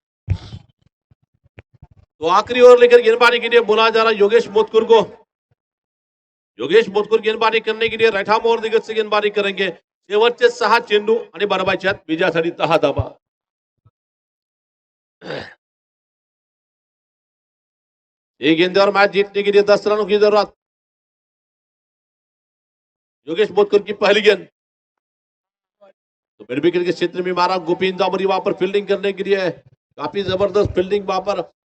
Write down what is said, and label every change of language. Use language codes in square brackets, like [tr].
[hi] तो आखिरी ओवर लेकर गेंदबाजी के लिए बुलाया जा रहा योगेश मोतकुर को। योगेश मोतकुर गेंदबाजी करने के लिए राइट आर्म ओव्हर दिग्गज से गेंदबाजी करेंगे। [mr] शेवटचे 6 चेंडू आणि बारबाच्यात विजयासाठी 10 धावा। [hi] एक गेंद और मैच जीतने के लिए 10 रनों की जरूरत। योगेश मोतकुर की पहली गेंद तो मिड विकेट के क्षेत्र में मारा। गोपीन जामरी वहां पर फील्डिंग करने के लिए काफी जबरदस्त फील्डिंग वहां पर।